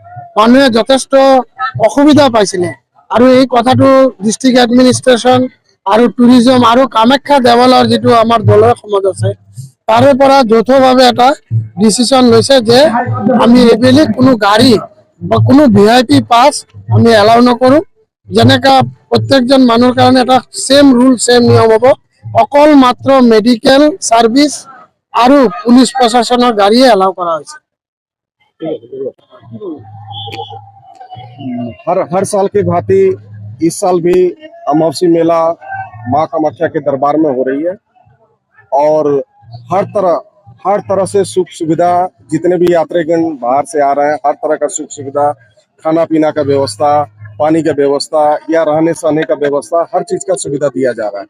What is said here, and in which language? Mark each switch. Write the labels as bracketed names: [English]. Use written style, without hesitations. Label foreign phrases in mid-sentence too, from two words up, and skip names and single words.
[Assamese] মানুহে যথেষ্ট অসুবিধা পাইছিলে আৰু এই কথাটো [English] district administration [Assamese] আৰু টুৰিজম আৰু কামাখ্যা দেৱালয়ৰ যেটো আমাৰ দলৰ সমাজ আছে তাৰে পৰা যৌথভাৱে এটা ডিচিশন লৈছে যে আমি এইবেলি কোনো গাড়ী বা কোনো VIP পাছ আমি এলাউ নকৰোঁ। যেনেকা প্ৰত্যেকজন মানুহৰ কাৰণে এটা [English] same rule [Assamese] সেম নিয়ম হ'ব। অকল মাত্ৰ [English] medical service [Assamese] আৰু পুলিচ প্ৰশাসনৰ গাড়ীয়ে এলাউ কৰা হৈছে। [Hindi] हर साल की भांति इस साल भी अमावसी मेला माँ कामाख्या के दरबार में हो रही है और हर तरह से सुख सुविधा, जितने भी यात्रीगण बाहर से आ रहे हैं हर तरह का सुख सुविधा, खाना पीना का व्यवस्था, पानी का व्यवस्था या रहने सहने का व्यवस्था, हर चीज का सुविधा दिया जा रहा है।